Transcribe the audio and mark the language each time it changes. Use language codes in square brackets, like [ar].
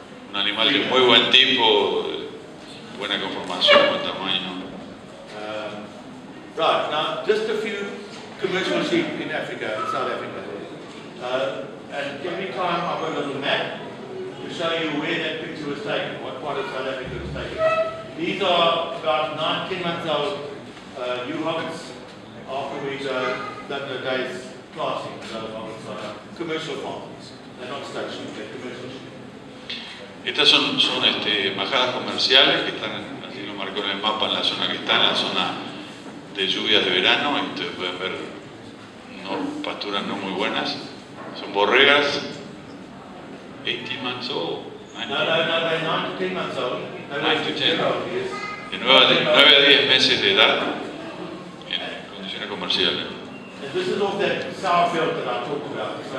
[es] Un animal de muy buen tipo, buena conformación, buen tamaño. [en] Right, now just a few commercial sheep in Africa, in South Africa. And every time I've got a little map to show you where that picture was taken, what part of South Africa was taken. These are about 9-10 months old ewe hobbits after we've done the day's classing. Those hobbits are commercial farms. They're not stud sheep, they're commercial sheep. [es] Estas son majadas comerciales que están, así lo marcó en el mapa, en la zona que está, en la zona de lluvias de verano, y ustedes pueden ver pasturas no muy buenas. Son borregas, [en] 18 months old. No, they're 9 to 10 months old. 9 to 10. [es] De 9 a 10 meses de edad en condiciones comerciales. [en] And this is off that sour field that I talked about.